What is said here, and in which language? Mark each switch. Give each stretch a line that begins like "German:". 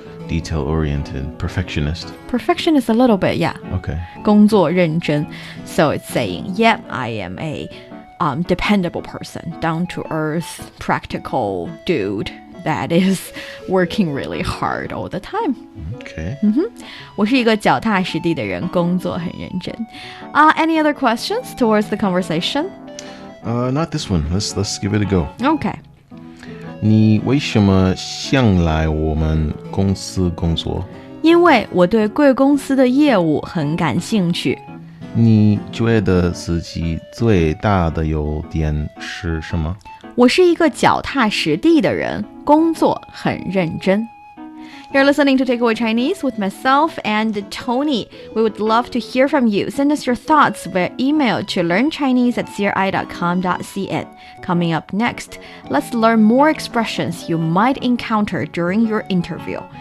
English: Detail oriented. Perfectionist. Perfectionist a little bit, yeah. Okay.
Chinese: 工作认真.
English: So it's saying, yep, I am a dependable person, down to earth, practical dude that is working really hard all the time. Okay.
Chinese: 我是一个脚踏实地的人，工作很认真.
English: Any other questions towards the conversation? Not this one. Let's give it a go. Okay.
Chinese: 你为什么想来我们公司工作？因为我对贵公司的业务很感兴趣。你觉得自己最大的优点是什么？我是一个脚踏实地的人，工作很认真。
English: You're listening to Takeaway Chinese with myself and Tony. We would love to hear from you. Send us your thoughts via email to learnchinese@cri.com.cn. Coming up next, let's learn more expressions you might encounter during your interview.